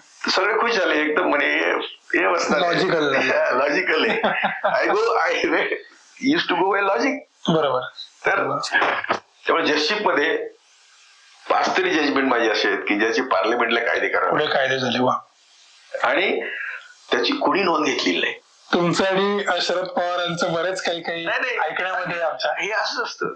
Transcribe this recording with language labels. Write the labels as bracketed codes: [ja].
[mr] सगळे खुश झाले एकदम, म्हणे हे बसणार लॉजिकल आहे. [en] I used to go by logic. [mr] बरोबर. तर त्यामुळे जजशिप मध्ये 5 तरी जजमेंट माझे असे आहेत की ज्याचे पार्लमेंटला कायदे करावे, कायदे झाले. वा. आणि त्याची कोणी नोंद घेतलेली नाही. तुमचं आणि शरद पवारांचं बरेच काही ऐकण्यामध्ये आमच्या हे असंच असतं.